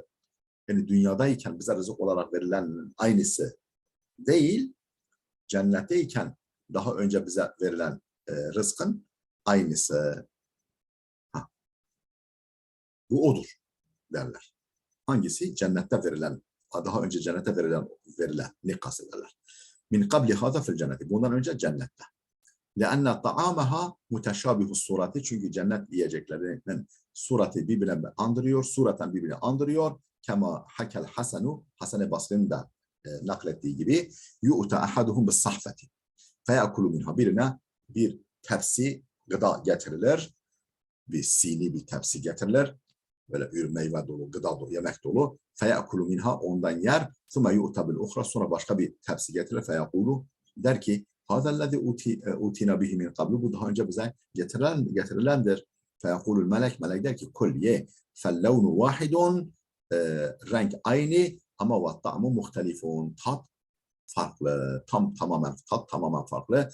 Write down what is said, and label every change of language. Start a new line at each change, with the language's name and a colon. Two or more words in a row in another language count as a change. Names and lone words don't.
Turkish: Yani dünyadayken bize rızık olarak verilen aynısı değil, cennetteyken daha önce bize verilen rızkın aynısı. Bu odur derler. Hangisi? Cennette verilen, daha önce cennete verilen ne kastederler?
Arabic: من قبل هذا في الجنة.
Turkish: Bundan önce cennette.
Arabic: لأن طعامها متشابه الصورati,
Turkish: çünkü cennet yiyeceklerinin surati birbirine andırıyor, sureten birbirine andırıyor.
Arabic: كما حكى الحسن,
Turkish: Hasan-ı Basri'nin de naklettiği gibi,
Arabic: يؤتى أحدهم بالصحفة فيأكل منها,
Turkish: birine bir tepsi gıda getirilir, bir sini bir tepsi getirilir, böyle meyve dolu, gıda dolu, yemek dolu.
Arabic: فيأكل منها,
Turkish: ondan yer.
Arabic: ثم يؤتى بالأخرى,
Turkish: sonra başka bir tepsi getirilir. Feyakulu, der ki
Arabic: هذا الذي أوتينا به من قبل,
Turkish: bu daha önce bize getirilendir.
Arabic: فيقول الملك,
Turkish: melek der ki
Arabic: كله فاللون واحد,
Turkish: renk aynı ama
Arabic: والطعم مختلف,
Turkish: tat farklı, tat tamamen farklı.